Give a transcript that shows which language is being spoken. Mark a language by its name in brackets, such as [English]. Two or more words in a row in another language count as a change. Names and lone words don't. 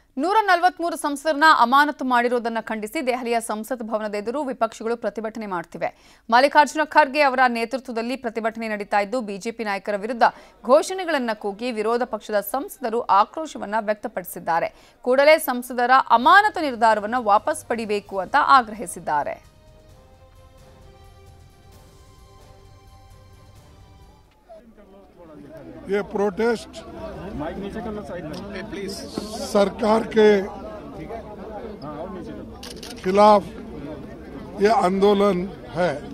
[Kannada] 143 ಸಂಸದರನ್ನ ಅಮಾನತು ಮಾಡಿರುವುದನ್ನು ಖಂಡಿಸಿ ದೆಹಲಿಯ ಸಂಸತ್ ಭವನದ ಎದುರು ವಿಪಕ್ಷಗಳು ಪ್ರತಿಭಟನೆ ಮಾಡುತ್ತಿವೆ. ಮಲ್ಲಿಕಾರ್ಜುನ ಖರ್ಗೆ ಅವರ ನೇತೃತ್ವದಲ್ಲಿ ಪ್ರತಿಭಟನೆ ನಡೀತಾ ಇದ್ದು ಬಿಜೆಪಿ ನಾಯಕರ ವಿರುದ್ಧ ಘೋಷಣೆಗಳನ್ನು ಕೂಗಿ ವಿರೋಧ ಪಕ್ಷದ ಸಂಸದರು ಆಕ್ರೋಶವನ್ನು ವ್ಯಕ್ತಪಡಿಸಿದ್ದಾರೆ. ಕೂಡಲೇ ಸಂಸದರ ಅಮಾನತು ನಿರ್ಧಾರವನ್ನು ವಾಪಸ್ ಪಡೆಯಬೇಕು ಅಂತ ಆಗ್ರಹಿಸಿದ್ದಾರೆ. [Hindi] ये प्रोटेस्ट सरकार के खिलाफ ये आंदोलन है।